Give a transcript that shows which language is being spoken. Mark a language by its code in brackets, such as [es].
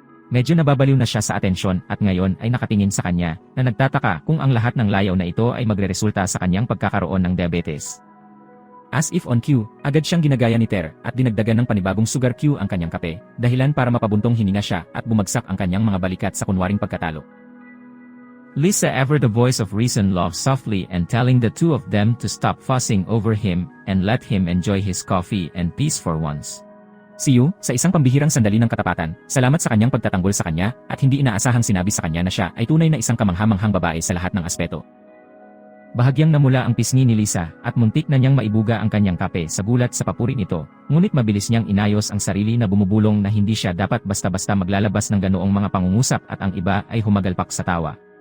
[tl] Medyo nababaliw na siya sa atensyon at ngayon ay nakatingin sa kanya na nagtataka kung ang lahat ng layaw na ito ay magreresulta sa kanyang pagkakaroon ng diabetes. [en] As if on cue, [tl] agad siyang ginagaya ni Ter at dinagdagan ng panibagong sugar cue ang kanyang kape, dahilan para mapabuntong hininga siya at bumagsak ang kanyang mga balikat sa kunwaring pagkatalo. [en] Lisa, ever the voice of reason, laughed softly and telling the two of them to stop fussing over him and let him enjoy his coffee and peace for once. [tl] Si Yu, sa isang pambihirang sandali ng katapatan, salamat sa kanyang pagtatanggol sa kanya at hindi inaasahang sinabi sa kanya na siya ay tunay na isang kamangha-manghang babae sa lahat ng aspeto. Bahagyang namula ang pisngi ni Lisa at muntik na niyang maibuga ang kanyang kape sa gulat sa papuri nito, ngunit mabilis niyang inayos ang sarili na bumubulong na hindi siya dapat basta-basta maglalabas ng ganoong mga pangungusap at ang iba ay humagalpak sa tawa.